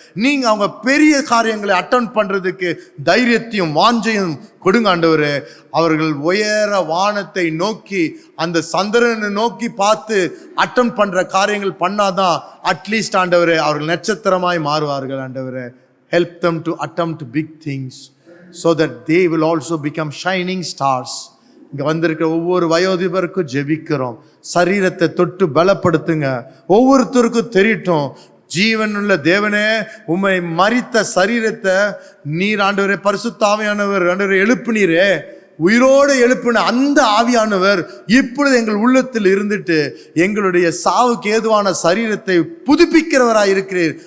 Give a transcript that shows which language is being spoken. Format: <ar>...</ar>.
<ta>நீங்க அவங்க பெரிய காரியங்களை அட்டெண்ட் பண்றதுக்கு தைரியத்தையும் வாஞ்சையும் கொடுங்க ஆண்டவரே. அவர்கள் உயர வானத்தை நோக்கி அந்த சந்திரனை நோக்கி பார்த்து அட்டெண்ட் பண்ற காரியங்கள் பண்ணாதான் அட்லீஸ்ட் ஆண்டவரே அவர்கள் நட்சத்திரமாய் மாறுவார்கள் ஆண்டவரே.</ta> <en>Help them to attempt big things so that they will also become shining stars.</en> <ta>இங்க வந்திருக்கிற ஒவ்வொரு வயோதிபருக்கும் ஜெபிக்கிறோம். சரீரத்தை தொட்டு பலப்படுத்துங்க. ஒவ்வொருத்தருக்கும் தெரியட்டும், ஜீவனுள்ள தேவனே உம்மை மரித்த சரீரத்தை நீர் ஆண்டவரே பரிசுத்த ஆவியானவர் ஆண்டவரே எழுப்புனீரே, உயிரோடு எழுப்பின அந்த ஆவியானவர் இப்பொழுது எங்கள் உள்ளத்தில் இருந்துட்டு எங்களுடைய சாவுக்கு ஏதுவான சரீரத்தை புதுப்பிக்கிறவராய் இருக்கிறீர்.</ta>